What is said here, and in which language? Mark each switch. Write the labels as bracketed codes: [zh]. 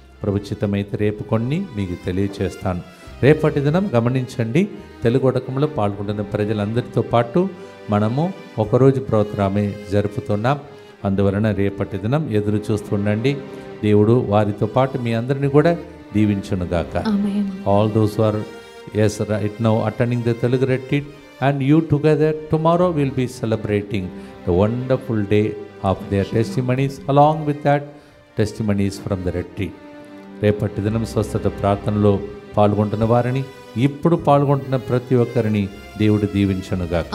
[te] ప్రభు చిత్తమైతే రేపు కొన్ని మీకు తెలియచేస్తాను. రేపటి దినం గమనించండి, తెలుగు ఉడకంలో పాల్గొంటున్న ప్రజలందరితో పాటు మనము ఒకరోజు ప్రోగ్రామే జరుపుతున్నాం. అందువలన రేపటి దినం ఎదురు చూస్తుండండి. దేవుడు వారితో పాటు మీ అందరినీ కూడా దీవించునుగాక. ఆమేన్. [en] All those who are right now attending the Telugu retreat, and you together tomorrow will be celebrating the wonderful day of their testimonies, along with that testimonies from the retreat. [te] రేపటి దినం స్వస్థత ప్రార్థనలో పాల్గొంటున్న వారిని, ఇప్పుడు పాల్గొంటున్న ప్రతి ఒక్కరిని దేవుడు దీవించునుగాక.